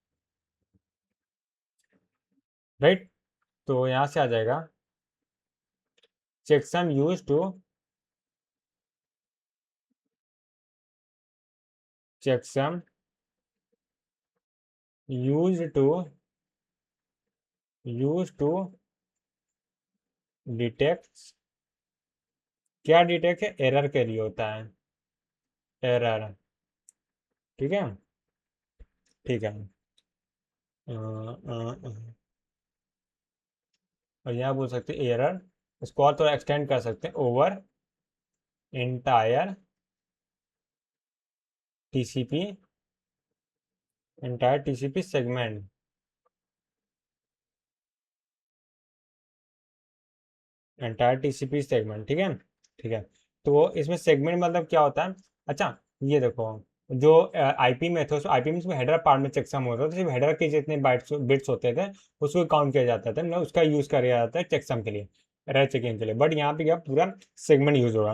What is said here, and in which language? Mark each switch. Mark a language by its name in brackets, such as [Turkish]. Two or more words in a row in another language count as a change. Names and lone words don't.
[English] राइट, [Hindi] तो यहाँ से आ जाएगा, [English] checksum use to, checksum use to, use to detect, [Hindi] क्या डिटेक्ट है, एरर के लिए होता है, [English] एरर। [Hindi] ठीक है, ठीक है। और यहाँ बोल सकते हैं एरर, इसको और थोड़ा एक्सटेंड कर सकते हैं, [English] over entire TCP, entire TCP segment, entire TCP segment, [Hindi] ठीक है। ठीक है, तो इसमें सेगमेंट मतलब क्या होता है? अच्छा, ये देखो, जो आईपी में थे, उस आईपी में इसमें [English] header part [Hindi] में चेकसम होता था, तो सिर्फ हेडर के जितने [English] bytes bits [Hindi] होते थे उसको काउंट किया जाता था, मतलब उसका यूज किया जाता है चेकसम के लिए, [English] error checking [Hindi] के लिए। बट यहाँ पे क्या पूरा सेगमेंट यूज होगा।